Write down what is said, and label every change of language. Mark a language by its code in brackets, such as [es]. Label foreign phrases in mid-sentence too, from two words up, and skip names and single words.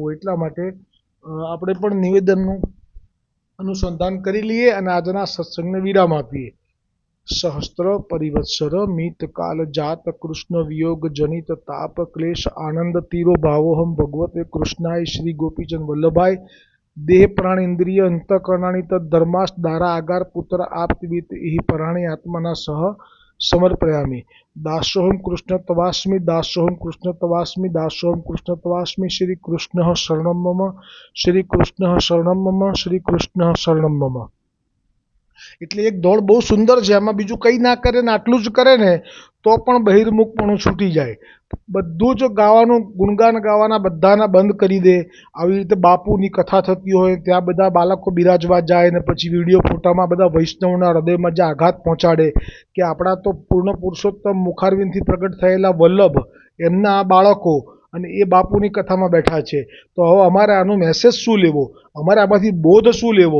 [sa] એટલા માટે આપણે પણ નિવેદનનું અનુસંધાન કરી લઈએ અને આજના સત્સંગને વિરામ આપીએ. સહસ્ત્ર પરિવત્સર મિત કાલ જાત કૃષ્ણ વિયોગ જનિત તાપ ક્લેશ આનંદ તીરો ભાવોહમ ભગવતે કૃષ્ણાય શ્રી ગોપીચંદ વલ્લભાય देह प्राण इंद्रिय अंतकरणानि तद्धर्मास दारा आगार पुत्र आप्तवीत इहि पराणि आत्मना सह समर्पयामि। दासोहम कृष्ण तवास्मि, दासोहम कृष्ण तवास्मि, दासोहम कृष्ण तवास्मि। श्री कृष्ण शरणम मम, श्री कृष्ण शरणम मम, श्री कृष्ण शरणम मम। [gu] એટલે એક દોડ બહુ સુંદર છે, આમાં બીજું કંઈ ના કરે ને આટલું જ કરે ને તો પણ બહિર્મુખપણું છૂટી જાય. બધું જ ગાવાનું, ગુણગાન ગાવાના બધાના બંધ કરી દે. આવી રીતે બાપુની કથા થતી હોય ત્યાં બધા બાળકો બિરાજવા જાય ને પછી વિડીયો ફોટામાં બધા વૈષ્ણવના હૃદયમાં જે આઘાત પહોંચાડે કે આપણા તો પૂર્ણ પુરુષોત્તમ મુખારવિંદથી પ્રગટ થયેલા વલ્લભ એમના આ બાળકો અને એ બાપુની કથામાં બેઠા છે, તો હવે અમારે આનો મેસેજ શું લેવો, અમારે આમાંથી બોધ શું લેવો?